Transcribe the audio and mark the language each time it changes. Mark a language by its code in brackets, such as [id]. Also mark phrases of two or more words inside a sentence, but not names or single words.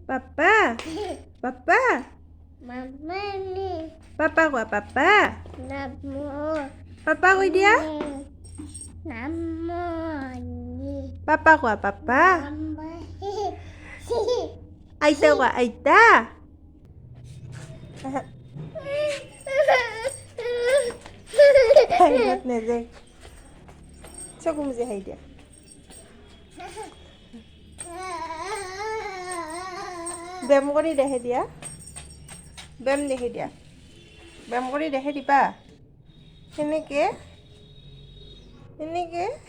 [as] Papá. Papá. Mama ni. Papá কোৱা papá. Namo. Papá কৈ দিয়া. Namo ni. Papá কোৱা papá. Mama. আইতা কোৱা আইতা. হাঁহিত নেযায় চকু মুজি হাঁহি দিয়া ব্যায়াম কৰি দেখে দিয়া ব্যায়াম দেখি দিয়া ব্যায়াম কৰি দেখে দিবা সেনেকে এনেকে